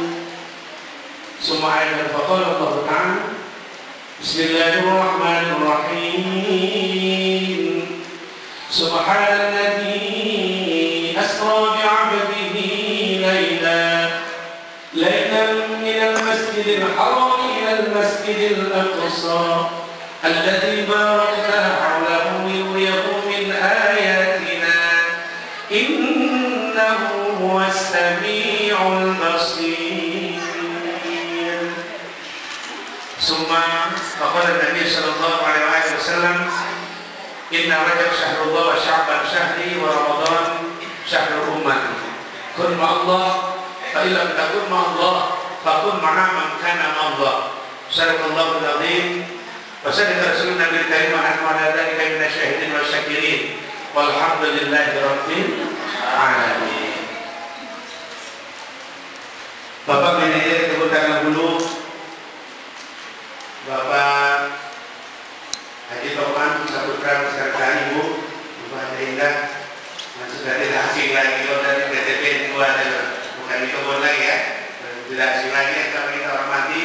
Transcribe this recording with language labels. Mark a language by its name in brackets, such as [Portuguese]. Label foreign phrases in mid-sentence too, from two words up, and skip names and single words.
[Arabic] سبحانك فقال الله تعالى بسم الله الرحمن الرحيم. سبحان الذي أسرى بعبده ليلا من المسجد الحرام إلى المسجد الأقصى الذي باركنا حوله لنريه من آياتنا إنه هو السميع البصير. ثم فقال النبي صلى الله عليه وسلم، إن رجب شهر الله وشعبان شهري ورمضان شهر الأمة. كن مع الله فإن لم تكن مع الله فكن مع من كان مع الله. صدق الله العظيم وصدق رسوله النبي الكريم ونحن على ذلك من الشاهدين والشاكرين والحمد لله رب العالمين. [Indonesian] Bapak manajer Kehutanan Hulu, Bapak Haji Topan Saputra beserta Ibu Bapak Indah, sudah tidak asing lagi kalau dari BTP bukan di kebun lagi ya, tidak asing lagi yang kami kita hormati.